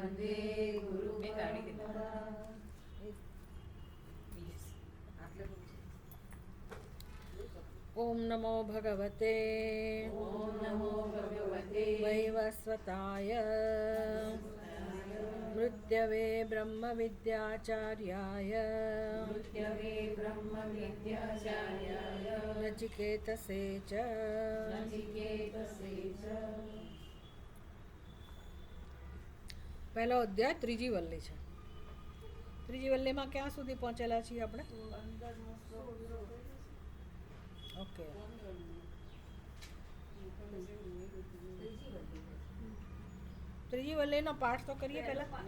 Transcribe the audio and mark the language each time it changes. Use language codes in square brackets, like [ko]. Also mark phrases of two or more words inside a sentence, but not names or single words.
[sa] ॐ नमो भगवते वैवस्वताय मृत्यवे ब्रह्मविद्याचार्याय नचिकेतसे च [gu] પહેલો અધ્યાય ત્રીજી વલ્લી છે। ત્રીજી વલ્લીમાં ક્યાં સુધી પહોંચેલા છીએ આપણે? ઓકે, ત્રીજી વલ્લીનો પાઠ તો કરીએ પહેલા।